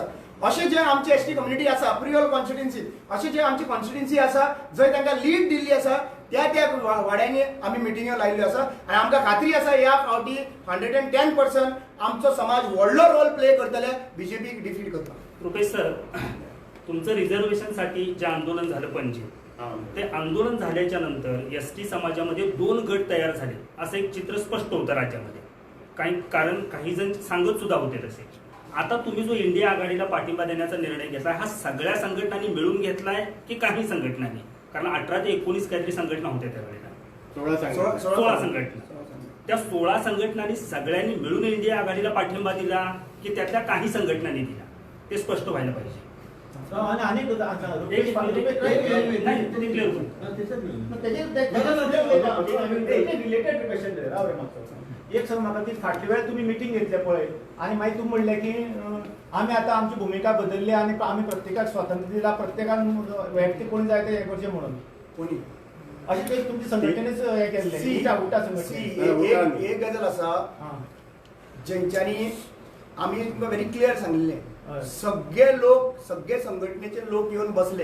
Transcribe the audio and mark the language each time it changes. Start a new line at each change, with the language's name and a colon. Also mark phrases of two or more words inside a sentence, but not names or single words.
Konkani: अशें जे आमची
English: ST community
Konkani: आसा प्रियल कॉन्स्टिट्युएन्सी अशें जे आमची कॉन्स्टिट्युएन्सी आसा जंय तांकां लीड दिल्ली आसा त्या वाड्यांनी आमी मिटिंग्यो लायल्ल्यो आसा आनी आमकां खात्री आसा ह्या फावटी 110% आमचो समाज व्हडलो
English: role play
Konkani: करतले, बीजेपीक डिफीट करता.
Marathi: रुपेश सर, तुमचं रिझर्वेशनसाठी जे आंदोलन झालं पणजी, ते आंदोलन झाल्याच्या नंतर एसटी समाजामध्ये 2 गट तयार झाले असं एक चित्र स्पष्ट होतं राज्यामध्ये. काही जण सांगत सुद्धा होते तसे. आता तुम्ही जो इंडिया आघाडीला पाठिंबा देण्याचा निर्णय घेतलाय हा सगळ्या संघटनांनी मिळून घेतलाय की काही संघटनांनी? कारण 18 ते 19 काहीतरी संघटना होत्या त्यावेळेला, 16 संघटना. त्या 16 संघटनांनी सगळ्यांनी मिळून इंडिया आघाडीला पाठिंबा दिला की त्यातल्या काही संघटनांनी दिला? ते स्पष्ट व्हायला पाहिजे.
Konkani: एक सर म्हाका ती फाटल्या वेळार तुम्ही मिटींग घेतले पळय आणि मागीर तुम्ही म्हणलें की आमी आतां आमची भुमिका बदलली आणि आमी प्रत्येकाक स्वातंत्र्य दिला, प्रत्येकान वैयक्तीक कोणी जाय ते हें करचें म्हणून कोणी अशें ते तुमची संघटनेच हें केल्लें उठा संघटने. एक गजाल आसा जेंच्यांनी आमी तुमकां
English: very clear
Konkani: सांगिल्लें, सगळे संघटनेचे लोक येवन बसले.